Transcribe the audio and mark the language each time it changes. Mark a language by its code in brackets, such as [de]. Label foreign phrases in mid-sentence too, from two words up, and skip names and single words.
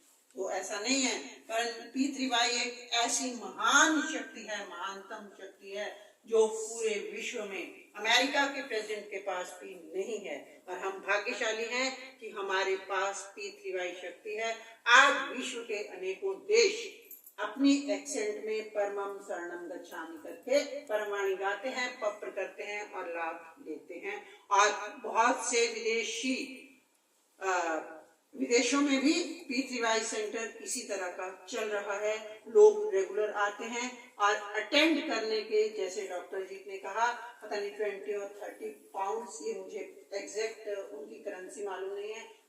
[hi] तो ऐसा नहीं है, परंतु पृथ्वी एक ऐसी महान शक्ति है, महानतम शक्ति है जो पूरे विश्व में अमेरिका के प्रेसिडेंट के पास भी नहीं है, और हम भाग्यशाली हैं कि हमारे पास पृथ्वी शक्ति है। आज विश्व के अनेकों देश अपनी एक्सेंट में [pi] परमं शरणं गच्छामि [hi] करके परमवाणी गाते हैं, पत्र करते हैं और लाभ लेते हैं। और बहुत से विदेशों में भी पृथ्वी सेंटर इसी तरह का चल रहा है। लोग रेगुलर आते हैं और अटेंड करने के, जैसे डॉक्टर जी ने कहा पता नहीं 20 और 30 पाउंड्स, ये मुझे एग्जैक्ट उनकी करेंसी मालूम नहीं है, वो देते हैं।